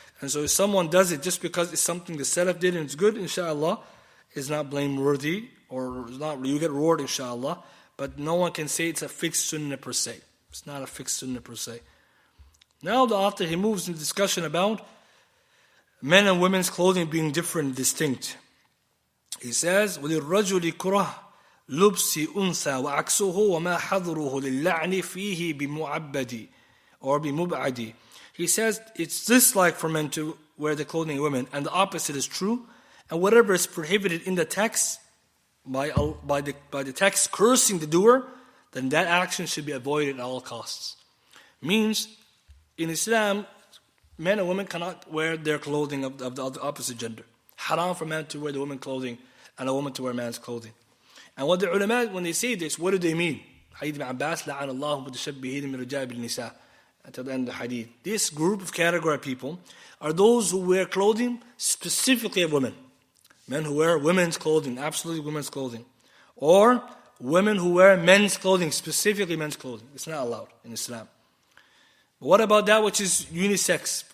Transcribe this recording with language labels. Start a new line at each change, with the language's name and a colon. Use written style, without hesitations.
English: And so if someone does it just because it's something the Salaf did and it's good, inshallah, is not blameworthy, or is not, you get reward, inshallah. But no one can say it's a fixed sunnah per se. It's not a fixed sunnah per se. Now the author, he moves into discussion about men and women's clothing being different and distinct. He says,
Arabic: وَلِلرَّجُلِ كُرَهْ لُبْسِ أُنْثَى وَعَكْسُهُ وَمَا حَضْرُهُ لِلَّعْنِ فِيهِ بِمُعَبَّدِ
English: or
Arabic: بِمُبْعَدِ.
English: He says, it's dislike for men to wear the clothing of women, and the opposite is true. And whatever is prohibited in the text, by the text cursing the doer, then that action should be avoided at all costs. Means, in Islam, men and women cannot wear their clothing of the opposite gender. Haram for men to wear the woman's clothing and a woman to wear man's clothing. And what the ulama, when they say this, what do they mean?
Arabic: Hadith Ibn Abbas, لَعَنَ اللَّهُ مُتَشَبِّهِينَ مِنْ رِجَالِ بِالنِّسَاءِ.
English: Until the end of the hadith. This group of category of people are those who wear clothing specifically of women. Men who wear women's clothing, absolutely women's clothing. Or women who wear men's clothing, specifically men's clothing. It's not allowed in Islam. But what about that which is unisex?